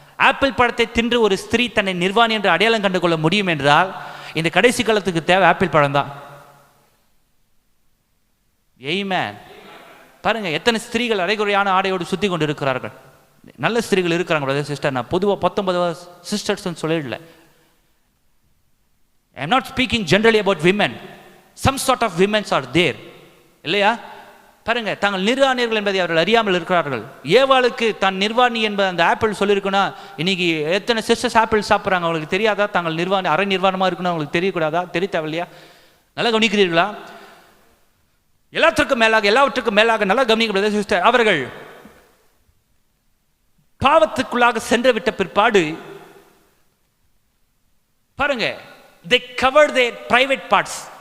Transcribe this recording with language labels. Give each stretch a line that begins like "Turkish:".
Tamil: Apple பழத்தை தின்று ஒரு ஸ்திரீ தன்னை நிர்வாணி என்று அடையாளம் கண்டு கொள்ள முடியும் என்றால் இந்த கடைசி காலத்துக்கு தேவை ஆப்பிள் பழம் தான். ஆமென். பாருங்க, எத்தனை ஸ்திரீகள் அரைகுறையான ஆடையோடு சுத்தி கொண்டு இருக்கிறார்கள். நல்ல ஸ்திரீகள் இருக்கிறாங்க பிரதர் சிஸ்டர். நான் பொதுவாக 19 sisters சொல்லிடல.
English: I am not speaking generally about women. Some sort of women are there.
Tamil: இல்லையா? பாருங்க, தாங்கள் நிர்வாணியர்கள் என்பதை அவர்கள் அறியாமல் இருக்கிறார்கள். ஏவாளுக்கு தான் நிர்வாணி என்பது அந்த ஆப்பிள் சொல்லியிருக்குன்னா இன்னைக்கு எத்தனை சிஸ்டர்ஸ் ஆப்பிள் சாப்பிட்றாங்க? அவங்களுக்கு தெரியாதா தாங்கள் நிர்வாணி அரை நிர்வாணமாக இருக்கணும்? அவங்களுக்கு தெரியக்கூடாதா? தெரிய தேவையில்லையா? நல்லா கவனிக்கிறீர்களா? எல்லாவற்றுக்கும் மேலாக நல்லா கவனிக்க சிஸ்டர், அவர்கள் பாவத்துக்குள்ளாக சென்று விட்ட பிற்பாடு பாருங்க,
English: they covered their private parts.